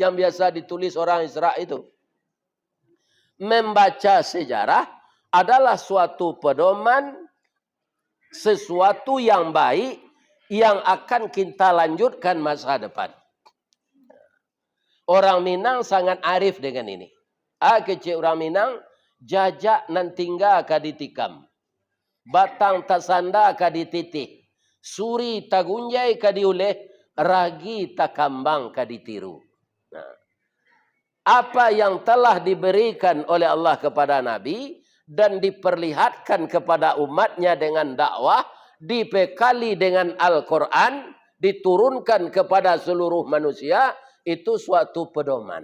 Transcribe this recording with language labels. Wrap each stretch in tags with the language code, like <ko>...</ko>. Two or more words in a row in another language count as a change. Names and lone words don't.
<id>yang biasa ditulis orang Israel itu. Membaca sejarah adalah suatu pedoman, sesuatu yang baik yang akan kita lanjutkan masa depan. Orang Minang sangat arif dengan ini.</id> <min>Kecil orang Minang, jajak nan tinggal ka ditikam. Batang tasanda ka dititih. Suri tagunjai ka diuleh, ragi takambang ka ditiru.</min> <id>Nah, apa yang telah diberikan oleh Allah kepada Nabi dan diperlihatkan kepada umatnya dengan dakwah, dibekali dengan Al-Quran, diturunkan kepada seluruh manusia, itu suatu pedoman.</id>